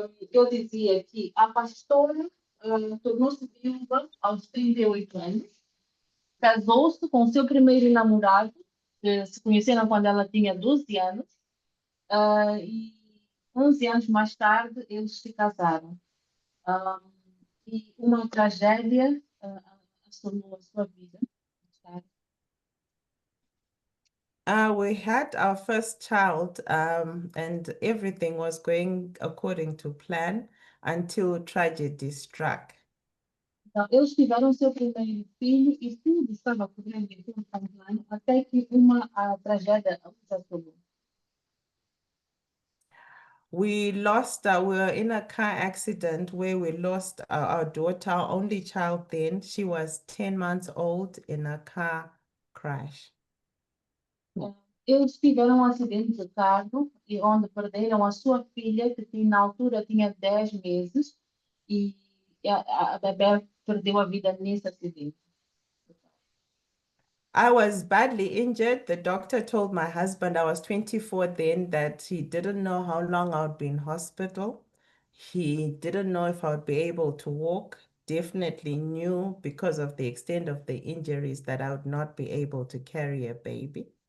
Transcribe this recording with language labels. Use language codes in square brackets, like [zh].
[pt] Eu dizia que a pastora tornou-se viúva aos 38 anos, casou-se com o seu primeiro namorado, que se conheceram quando ela tinha 12 anos, e 11 anos mais tarde eles se casaram. E uma tragédia assolou a sua vida. [en] We had our first child, and everything was going according to plan until tragedy struck. [pt] Então, eles tiveram seu primeiro filho e tudo estava correndo de acordo com o plano, até que uma tragédia os assolou. [en] We were in a car accident where we lost our daughter, our only child then. She was 10 months old in a car crash. [pt] Eles tiveram um acidente de carro e onde perderam a sua filha, que na altura tinha 10 meses, e a bebê perdeu a vida nesse acidente. [en] I was badly injured. The doctor told my husband, I was 24 then, that he didn't know how long I would be in hospital. He didn't know if I would be able to walk. Definitely knew because of the extent of the injuries that I would not be able to carry a baby.